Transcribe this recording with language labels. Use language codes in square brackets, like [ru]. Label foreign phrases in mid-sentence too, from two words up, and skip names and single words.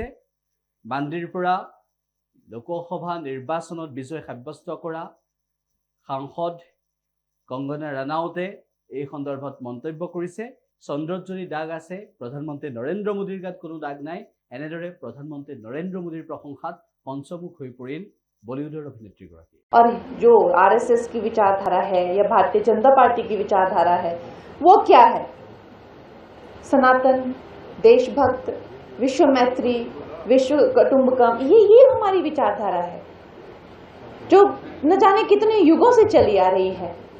[as] বান্দিৰ পৰা লোকসভা নিৰ্বাচনত বিজয় সাব্যস্ত কৰা সাংসদ কংগনা ৰানাউতে এই সন্দৰ্ভত মন্তব্য কৰিছে। চন্দ্ৰত যদি দাগ আছে প্ৰধানমন্ত্ৰী নৰেন্দ্ৰ মোদীৰ গাত কোনো দাগ নাই। এনেদৰে প্ৰধানমন্ত্ৰী নৰেন্দ্ৰ মোদীৰ প্ৰশংসাত পঞ্চমুখ হৈ পৰিল বলিউডৰ অভিनेত্ৰীগৰাকী। [hi] और जो आरएसएस की विचारधारा है या भारतीय जनता पार्टी की विचारधारा है वो क्या है? सनातन, देशभक्त, विश्व मैत्री, विश्व कुटुंबकम, ये हमारी विचारधारा है जो न जाने कितने युगों से चली आ रही है।